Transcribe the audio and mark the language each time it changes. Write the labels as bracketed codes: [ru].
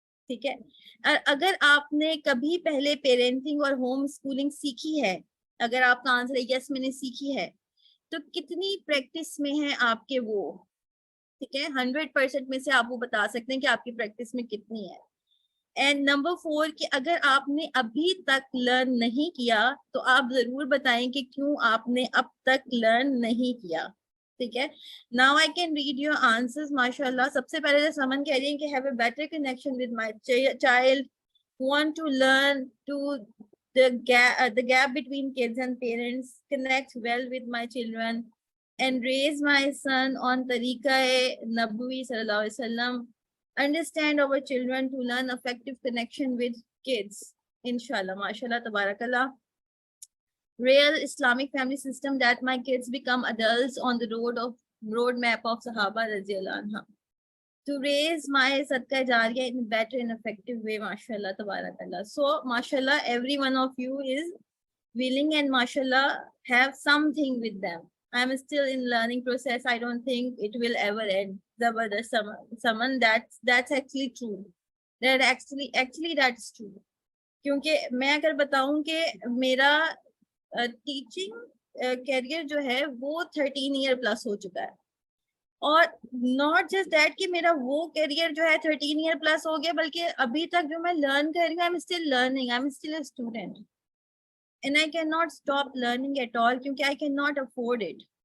[ur] ٹھیک ہے, اگر آپ نے کبھی پہلے پیرنٹنگ اور ہوم اسکولنگ سیکھی ہے, اگر آپ کا آنسر ہے یس میں نے سیکھی ہے, تو کتنی پریکٹس میں ہے آپ کے وہ؟ ٹھیک ہے, 100% میں سے آپ وہ بتا سکتے ہیں کہ آپ کی پریکٹس میں کتنی ہے. اینڈ نمبر 4 کہ اگر آپ نے ابھی تک لرن نہیں کیا تو آپ ضرور بتائیں کہ کیوں آپ نے اب تک لرن نہیں کیا. ٹھیک ہے, [en] Now I can read your answers. [ur] ماشاء اللہ, سب سے پہلے سمن کہہ رہی ہیں کہ [en] Have a better connection with my child, want to learn to the gap between kids and parents, connect well with my children and raise my son on tariqa nabwi sallallahu alaihi wasallam, understand our children to learn effective connection with kids. Inshallah, mashallah, tabarakallah. Real Islamic family system that my kids become adults on the roadmap of Sahaba radiyallahu anha. To raise my sadqa jariyah in a better and effective way, mashallah, tabarakallah. So, mashallah, every one of you is willing and mashallah have something with them. I'm still in learning process. I don't think it will ever end. Zabardast Saman, that's actually true. That actually that's true. [ur] کیونکہ میں اگر بتاؤں کہ میرا teaching career جو ہے وہ 13 year plus ہو چکا ہے, اور [en] not just that [ur] کہ میرا وہ کیریئر جو ہے 13 ایئر پلس ہو گیا, بلکہ ابھی تک جو میں لرن کر رہی ہوں, [en] I am still learning, I am still a student, and I can not stop learning at all, کیونکہ I can not afford it.